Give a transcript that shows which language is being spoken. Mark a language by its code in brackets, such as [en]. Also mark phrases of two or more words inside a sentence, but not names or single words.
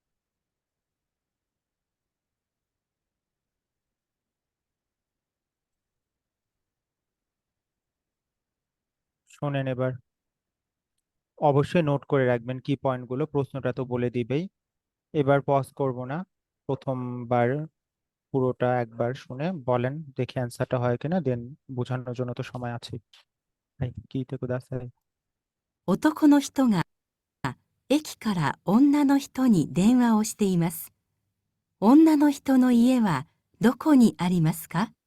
[bn] শোনেন এবার, অবশ্যই নোট করে রাখবেন কি পয়েন্টগুলো, প্রশ্নটা তো বলে দিবেই। এবার পজ করব না, প্রথমবার পুরোটা একবার শুনে বলেন, দেখে অ্যান্সারটা হয় কিনা, দেন বোঝানোর জন্য তো সময় আছে। [ja] 聞いてください. 男の人が駅から女の人に電話をしています。女の人の家はどこにありますか？